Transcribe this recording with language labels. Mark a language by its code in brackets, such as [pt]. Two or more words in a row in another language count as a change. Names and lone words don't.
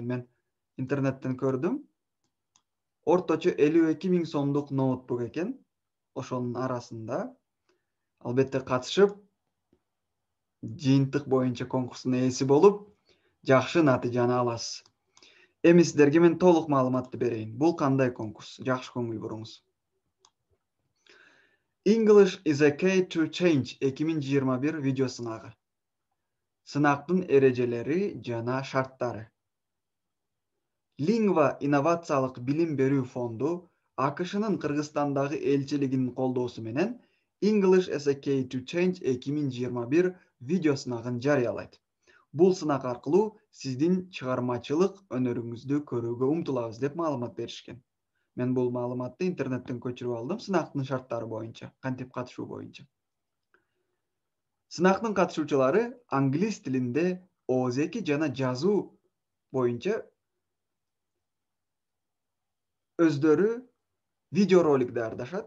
[ky] Мен интернеттен көрдүм. Орточо 52 000 сомдук ноутбук экен. Ошонун арасында албетте катышып, жыйынтык боюнча конкурстун ээси болуп, жакшы натыйжаны аласыз. Эми сиздерге мен толук маалыматты берейин. Бул кандай конкурс? Жакшы көңүл буруңуз. English is a key to change 2021 видео сынагы. Сынактын эрежелери жана шарттары. Lingva инновациялык билим берүү фонду АКШнын Кыргызстандагы элчилигинин колдоосу менен English as a key to change 2021 видео сынагын жарыялайт. Бул сынак аркылуу сиздин чыгармачылык өнөрүңүздү көрүүгө умтулабыз деп маалымат беришкен. Мен бул маалыматты интернеттен көчүрүп алдым, сынактын шарттары боюнча, кантип катышуу боюнча. Сынактын катышуучулары англис тилинде ооз-2 жана жазуу боюнча өздөрү видеоролик даярдашат.